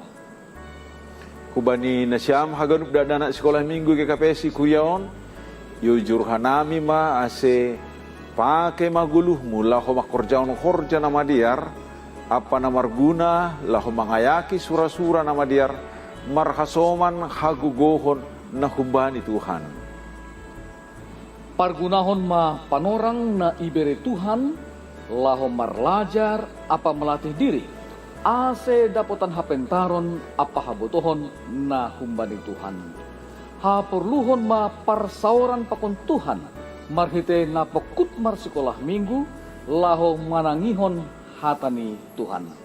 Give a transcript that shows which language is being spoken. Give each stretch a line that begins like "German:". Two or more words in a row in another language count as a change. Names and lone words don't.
Batak Simalungun: Kubani nasyam haganup dana sekolah minggu GKPS kuriaon, yujur hanami ma ase pake maguluh mula ho makorjaon horja nama diar, apa namar guna laho mangayaki sura-sura nama diar, marhasoman hagugohon na humbani Tuhan. Pargunahon ma panorang na ibere Tuhan, laho marlajar apa melatih diri, ase dapotan hapentaron apa habutohon na humbani Tuhan. Haperluhon ma parsauran pakon Tuhan, marhite na pekut mar sekolah minggu, laho manangihon hatani Tuhan.